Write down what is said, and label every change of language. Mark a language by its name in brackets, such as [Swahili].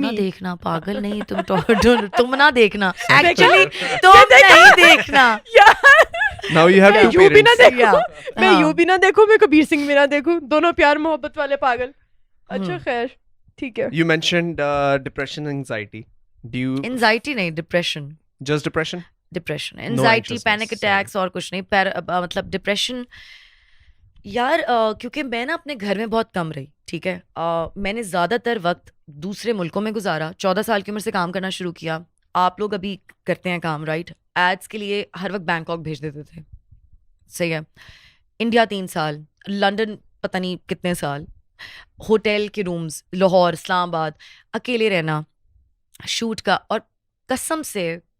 [Hindi] ना देखना पागल नहीं तुम ना देखना actually तुम नहीं देखना [English] Now you have [Hindi] मैं [English] two [Hindi] यू भी ना [English] parents. [Hindi] देखूं मैं यू भी ना देखूं मैं कबीर सिंह भी ना देखूं दोनों प्यार मोहब्बत वाले पागल अच्छा खैर ठीक है [English] You mentioned depression, anxiety. Do you [Hindi] anxiety नहीं depression [English] just depression? Depression anxiety anxiousness, [Hindi] panic attacks और कुछ नहीं मतलब डिप्रेशन यार क्योंकि मैं ना अपने घर में बहुत कम रही ठीक है मैंने ज़्यादातर वक्त दूसरे मुल्कों में गुजारा 14 साल की उम्र से काम करना शुरू किया आप लोग अभी करते हैं काम राइट एड्स के लिए हर वक्त बैंकॉक भेज देते थे सही है इंडिया 3 साल लंदन पता नहीं कितने साल होटल के रूम्स लाहौर इस्लामाबाद अकेले रहना शूट का और कसम से